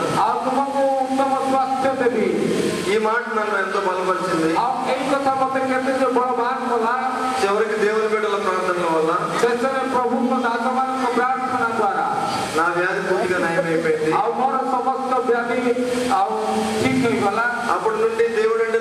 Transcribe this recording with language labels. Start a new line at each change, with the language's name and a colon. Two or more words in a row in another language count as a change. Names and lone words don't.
Odia: ଆଉ ତୁମକୁ ଉତ୍ତମ ସ୍ୱାସ୍ଥ୍ୟ ଦେବି।
Telugu: ఈ మాట నన్ను ఎంతో బలపరిచింది.
Odia: ଆଉ ଏଇ କଥା ମୋତେ କେତେ ଯେ ବଳବାନ କଲା।
Telugu: చివరికి దేవుని బిడ్డల ప్రార్థనల వల్ల
Odia: ଶେଷରେ ପ୍ରଭୁଙ୍କ ଦାସମାନଙ୍କ ପ୍ରାର୍ଥନା ଦ୍ୱାରା
Telugu: నా వ్యాధి పూర్తిగా నయమైపోయింది.
Odia: ଆଉ ମୋର ସମସ୍ତ ବ୍ୟାଧି ଆଉ ଠିକ ହେଇଗଲା।
Telugu: అప్పటి నుండి దేవుడు అంటే